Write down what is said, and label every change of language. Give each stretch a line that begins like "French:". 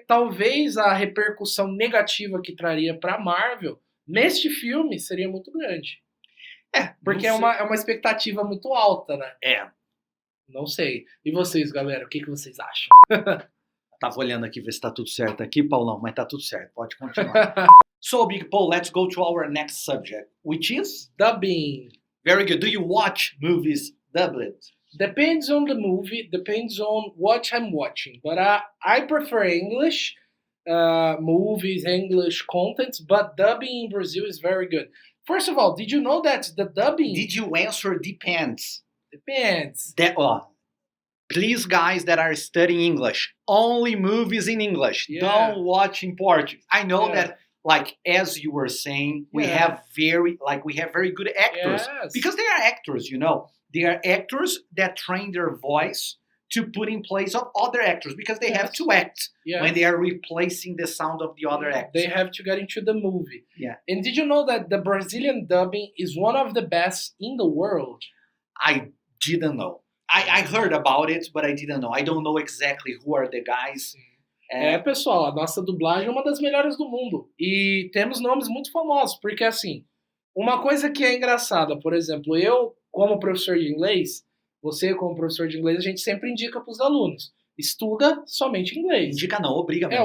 Portuguese: talvez a repercussão negativa que traria pra Marvel neste filme seria muito grande. Porque é uma expectativa muito alta, né? Não sei. E vocês, galera, o que vocês acham? Tava olhando aqui, ver se tá tudo certo aqui, Paulão, mas tá tudo certo. Pode continuar.
English: So, Big Paul, let's go to our next subject, which is? Dubbing. Very good. Do you watch movies dubbed? Depends on the movie, depends on what I'm watching. But I prefer English movies, English content, but dubbing in Brazil is very good. First of all, did you know that the dubbing... Did you answer depends? Depends. Please, guys that are studying English, only movies in English. Yeah. Don't watch in Portuguese. I know that, like as you were saying, we have very good actors because they are actors. You know, they are actors that train their voice to put in place of other actors because they have to act when they are replacing the sound of the other actors. They have to get into the movie. Yeah. And did you know that the Brazilian dubbing is one of the best in the world? I didn't know. I heard about it, but I didn't know. I don't know exactly who are the guys.
Portuguese: Pessoal, a nossa dublagem é uma das melhores do mundo. E temos nomes muito famosos, porque assim, uma coisa que é engraçada, por exemplo, eu, como professor de inglês, você, como professor de inglês, a gente sempre indica para os alunos. Estuda somente inglês. Indica não, obriga mesmo.